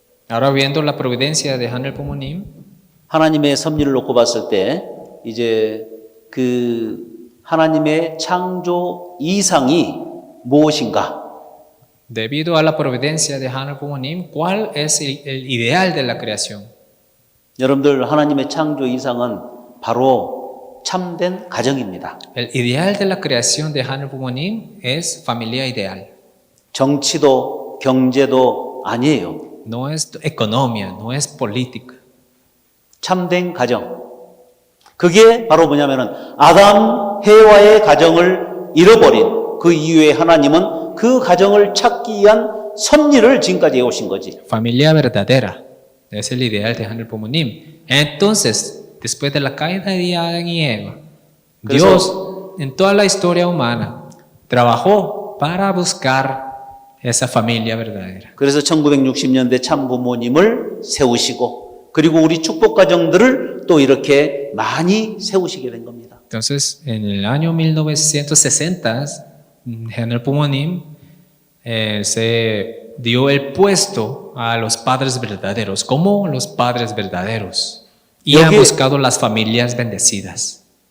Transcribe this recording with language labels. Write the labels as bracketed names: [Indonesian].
[Spanish] Ahora viendo la providencia de Hanel Pumonim, [Korean] 하나님의 섭리를 놓고 봤을 때 이제 그 하나님의 창조 이상이 무엇인가? [Spanish] debido a la providencia de Hanel Pumonim, ¿cuál es el ideal de la creación? [Korean] 여러분들 하나님의 창조 이상은 바로 참된 가정입니다. [Spanish] El ideal de la creación de Hanel Pumonim es familia ideal. [Korean] 정치도 경제도 아니에요. [Spanish] No es economía, no es política. [Korean] 참된 가정. 그게 바로 뭐냐면은 아담 해와의 가정을 잃어버린 그 이후에 하나님은 그 가정을 찾기 위한 섭리를 지금까지 해오신 거지. [Spanish] Familia verdadera es el ideal de Hanel Pumonim. Entonces, después de la caída de Adán y Eva, Dios en toda la historia humana trabajó para buscar esa familia verdadera. [Korean] 그래서 1960년대 참 부모님을 세우시고 그리고 우리 축복 가정들을 또 이렇게 많이 세우시게 된 겁니다. [Spanish] Entonces, en el año 1960, Hanel Pumonim se dio el puesto a los padres verdaderos, como los padres verdaderos, y ha buscado las familias bendecidas.